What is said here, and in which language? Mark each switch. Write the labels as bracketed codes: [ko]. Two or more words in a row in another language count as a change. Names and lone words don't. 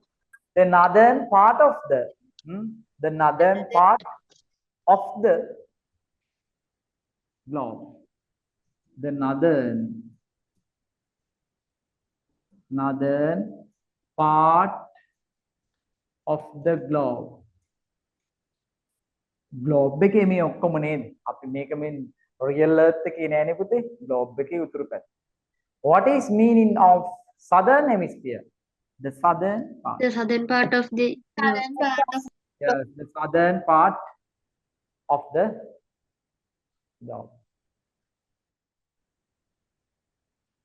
[en] The northern part of the northern part of the globe. The northern part of the globe. [si] Globe එකේ මේ ඔක්කොම නේද? අපි මේක මේ [en] real earth [si] එකේ නෑනේ පුතේ. Globe එකේ උතුරු පැත්ත. [en] What is meaning of southern hemisphere? The southern part. The southern part of the globe. Yes, the southern part of the globe.